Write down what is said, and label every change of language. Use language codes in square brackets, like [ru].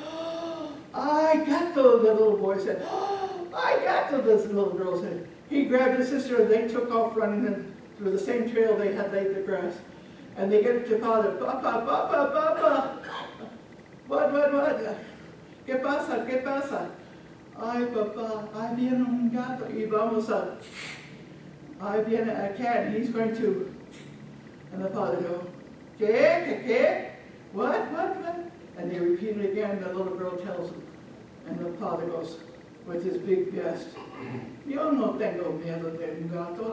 [en] "Oh, I got those," the little boy said. "Oh, I got those," this little girl said. He grabbed his sister and they took off running through the same trail they had laid the grass. And they get to father, "Papa, papa, papa." What? [es] ¿Qué pasa? ¿Qué pasa? "Ay, papá, ahí viene un gato y vamos a." "Ahí viene [en] a cat, and he's going to." And the father goes, [es] ¿Qué? [en] What? And they repeat it again. The little girl tells him. And the father goes with his big vest, [es] "Yo no tengo miedo de un gato.